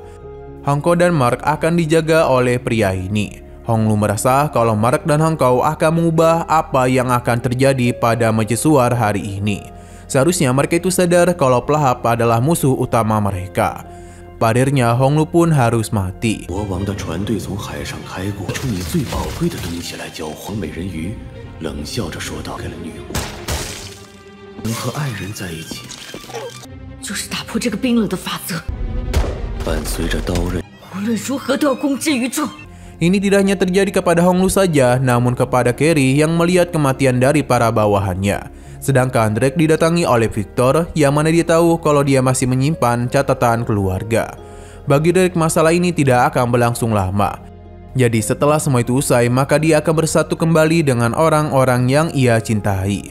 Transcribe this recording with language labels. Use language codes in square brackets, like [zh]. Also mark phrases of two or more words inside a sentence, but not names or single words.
[id] Hong Kong dan Mark akan dijaga oleh pria ini. Honglu merasa kalau Mark dan Hong Kong akan mengubah apa yang akan terjadi pada Mercusuar hari ini. Seharusnya mereka itu sadar kalau pelahap adalah musuh utama mereka. Padarnya Honglu pun harus mati. [zh] 国王的船队从海上开过，出你最宝贵的东西来交换。美人鱼冷笑着说道：“给了女巫，能和爱人在一起，就是打破这个冰冷的法则，伴随着刀刃。无论如何都要公之于众。” [id] Ini tidak hanya terjadi kepada Honglu saja, namun kepada Carrie yang melihat kematian dari para bawahannya. Sedangkan Drake didatangi oleh Victor yang mana dia tahu kalau dia masih menyimpan catatan keluarga. Bagi Drake masalah ini tidak akan berlangsung lama. Jadi setelah semua itu usai maka dia akan bersatu kembali dengan orang-orang yang ia cintai.